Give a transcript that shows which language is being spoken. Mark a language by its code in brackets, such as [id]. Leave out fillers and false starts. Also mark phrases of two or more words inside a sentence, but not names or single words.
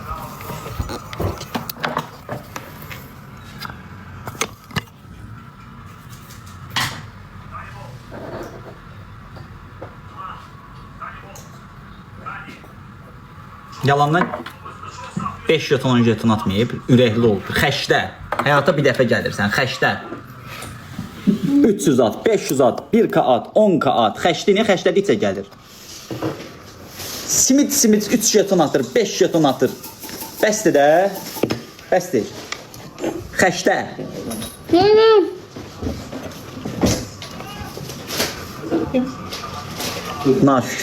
[az] Yalandan 5 jeton 10 jeton atmayıb, ürəkli ol. Xəşdə. Həyata bir dəfə gəlirsən, xəşdə. 300 at, 500 at, 1k at, 10k at. Xəşdini xəşdədikcə gəlir. Simit 3 jeton atır, 5 jeton atır. Bəsdir də. Bəsdir. Xəşdə. Naşükür.